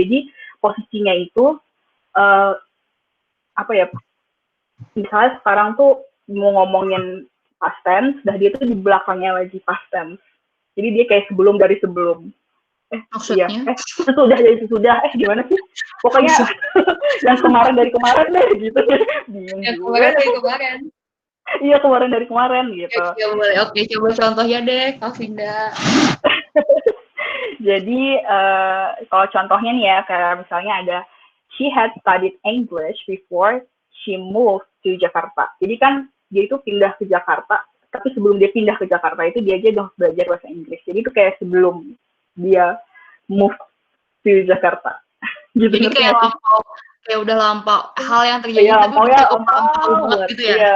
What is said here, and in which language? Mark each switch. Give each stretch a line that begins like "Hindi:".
Indonesian: Jadi posisinya itu misalnya sekarang tuh mau ngomongin past tense, dah dia tuh di belakangnya lagi past tense. Jadi dia kayak sebelum dari sebelum. Maksudnya? Sudah, gimana sih? Pokoknya yang kemarin dari kemarin deh, gitu. Yang kemarin dari kemarin. Iya, kemarin dari kemarin, gitu. Oke, coba contohnya deh, Kak Vinda. Jadi, kalau contohnya nih ya, kayak misalnya ada,
English: she had studied English before she moved to Jakarta.
Indonesian: Jadi kan, dia itu pindah ke Jakarta, tapi sebelum dia pindah ke Jakarta itu dia aja udah belajar bahasa Inggris. Jadi itu kayak sebelum dia
English: move to Jakarta.
Indonesian: Gitu. Jadi kayak kayak udah lampau. Hal yang terjadi Iya, tapi lampau udah ya, cukup lampau banget gitu ya.